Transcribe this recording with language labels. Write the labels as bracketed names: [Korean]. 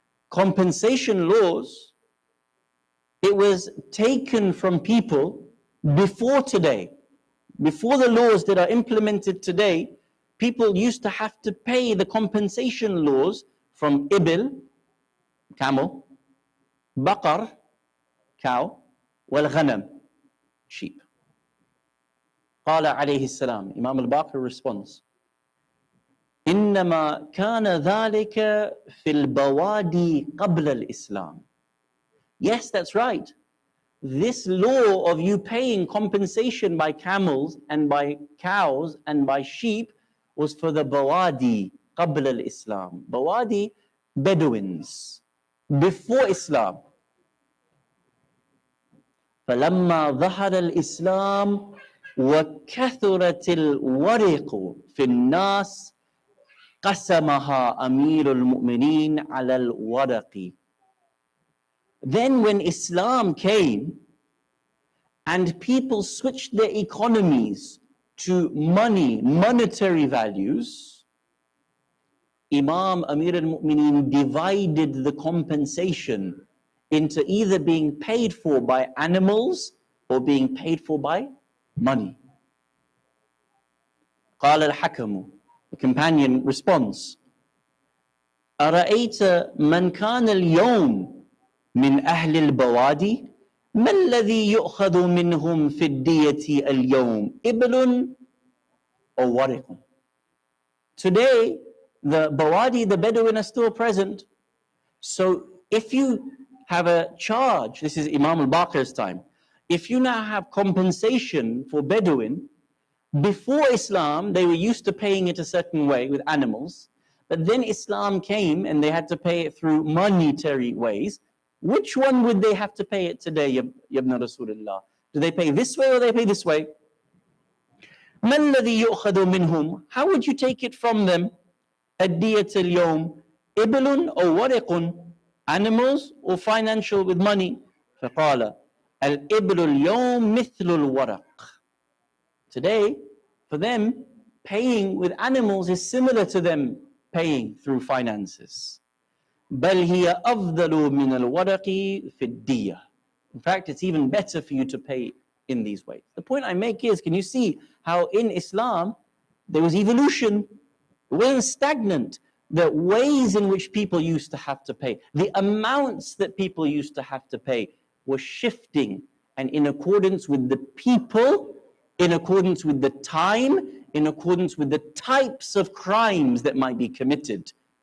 [English] Compensation laws, it was taken from people before today. Before the laws that are implemented today, people used to have to pay the compensation laws from ibil, camel, baqar, cow, wal ghanam, sheep. [Arabic] قال عليه السلام, [English] Imam al-Baqir responds, [Arabic] إنما كان ذلك في البوادي قبل الإسلام. [English] Yes, that's right. This law of you paying compensation by camels and by cows and by sheep was for the bawadi [Arabic] قبل الإسلام. [English] Bawadi, Bedouins, before Islam. [Arabic] فلما ظهر الإسلام وكثرت الورق في الناس قسمها أمير المؤمنين على الورق. [English] Then when Islam came and people switched their economies to money, monetary values, Imam Amir al-Mu'mineen divided the compensation into either being paid for by animals or being paid for by money. [Arabic] قال الحكم, [English] the companion responds, [Arabic] أرأيت من كان اليوم من أهل البوادي ما الذي يؤخذ منهم في الدية اليوم إبل أو ورق. [English] Today, the Bawadi, the Bedouin are still present. So if you have a charge, this is Imam al-Baqir's time, if you now have compensation for Bedouin, before Islam, they were used to paying it a certain way with animals, but then Islam came and they had to pay it through monetary ways. Which one would they have to pay it today, Ya Ibn Rasulullah? Do they pay this way or they pay this way? [Arabic] ما الذي يؤخذ منهم? [English] How would you take it from them? [Arabic] الدية اليوم إبل أو ورق, [English] animals or financial with money. [Arabic] فقال الإبل اليوم مثل الورق. [English] Today, for them, paying with animals is similar to them paying through finances. [Arabic] بل هي أفضل من الورق في الدية. [English] In fact, it's even better for you to pay in these ways. The point I make is, can you see how in Islam there was evolution? It wasn't stagnant. The ways in which people used to have to pay, the amounts that people used to have to pay were shifting, and in accordance with the people, in accordance with the time, in accordance with the types of crimes that might be committed.